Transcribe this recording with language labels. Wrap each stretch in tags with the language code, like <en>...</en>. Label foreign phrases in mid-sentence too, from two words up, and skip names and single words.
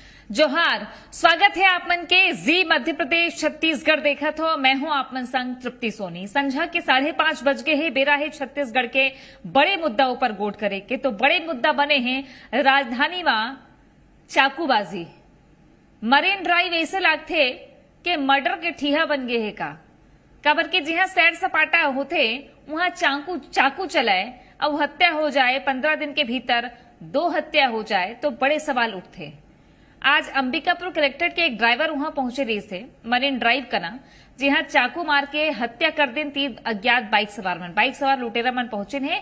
<hne>जोहार, स्वागत है आप मन के जी मध्य प्रदेश छत्तीसगढ़ देखा तो मैं हूं आप मन संग तृप्ति सोनी। संझा के 5:30 बज गए हैं। बेरा है छत्तीसगढ़ के बड़े मुद्दा ऊपर गोट करे के तो बड़े मुद्दा बने हैं राजधानी में चाकूबाजी। मरीन ड्राइव ऐसे लागते के मर्डर के ठीहा बन गए है का काबर के जिहा सैर सपाटा होते वहां चाकू चलाए और हत्या हो जाए, 15 दिन के भीतर 2 हत्या हो जाए तो बड़े सवाल उठते। आज अंबिकापुर कलेक्ट्रेट के एक ड्राइवर वहां पहुंचे रही से मरीन ड्राइव कना जहां चाकू मार के हत्या कर दिन 3 अज्ञात बाइक सवार लुटेरा मन पहुंचे हैं।</hne>